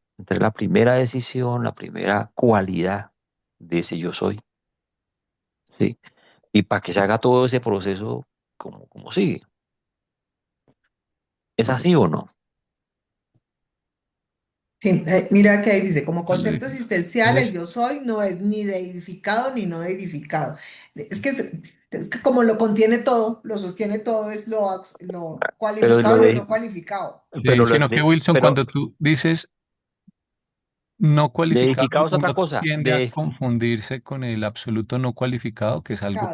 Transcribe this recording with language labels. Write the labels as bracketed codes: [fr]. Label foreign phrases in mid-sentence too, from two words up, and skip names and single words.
[es] Entre la primera decisión, la primera cualidad de ese yo soy, ¿sí? Y para que se haga todo ese proceso como sigue. ¿Es así o no? Sí, mira que ahí dice, como Vale. concepto existencial, el Es- yo soy no es ni deificado ni no deificado. Es que como lo contiene todo, lo sostiene todo, es lo Pero cualificado lo y lo de, no cualificado. pero lo sino que de, Wilson, pero cuando tú dices no de cualificado, edificado es otra uno cosa. tiende a confundirse con el absoluto no cualificado, que es algo